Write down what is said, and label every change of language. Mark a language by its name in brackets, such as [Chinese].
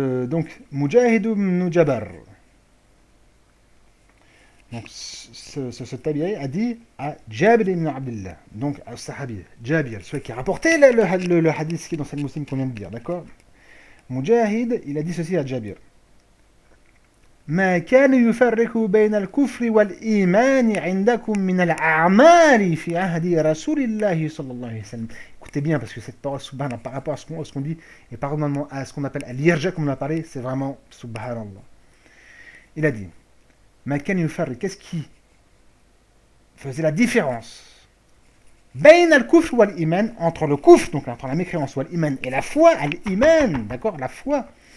[French] Donc, Mujahid ibn Jabar. Donc, ce tabi'i a dit à Jabir ibn Abdullah, donc à Sahabi, Jabir, celui qui a rapporté le hadith qui est dans cette Muslim qu'on vient de dire, d'accord. Mujahid, il a dit ceci à Jabir. [Arabic] ما كان يفرق بين الكفر والإيمان عندكم من الأعمال في عهد رسول الله صلى الله عليه وسلم. [French] Écoutez bien, parce que cette parole, subhanallah, par rapport à ce qu'on dit, et par rapport à ce qu'on appelle l'irja, comme on a parlé, c'est vraiment subhanallah. Il a dit, [Arabic] ما كان يفرق, [French] qu'est-ce qui faisait la différence [Arabic] بين الكفر والإيمان, [French] entre le kufr, donc entre la mécréance, [Arabic] والإيمان, [French] et la foi, l'iman, d'accord, la foi.